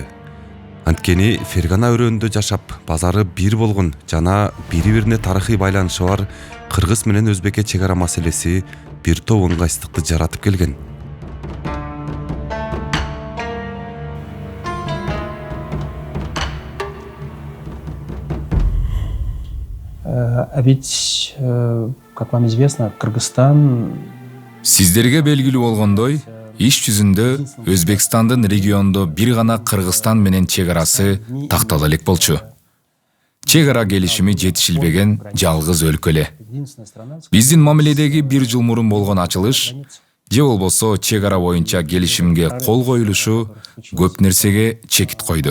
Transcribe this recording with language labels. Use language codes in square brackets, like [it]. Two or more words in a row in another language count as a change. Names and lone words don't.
[ky] Анткени Фергана өрөөнүндө жашап, базары бир болгон жана бири-бирине тарыхый байланышы бар Кыргыз менен Өзбекке чек ара маселеси бир топ ыңгайсыздыкты жаратып келген. [ru] А ведь, как вам известно, [ky] Кыргызстан... Сиздерге белгилүү болгондой, иш жүзүндө Өзбекстандын региондо бир гана Кыргызстан менен чек арасы тактала элек болчу. Чек ара келишими жетишилбеген жалгыз өлкө эле. Биздин мамиледеги бир жыл мурун болгон ачылыш же болбосо чек ара боюнча келишимге кол коюлушу көп нерсеге чекит койду.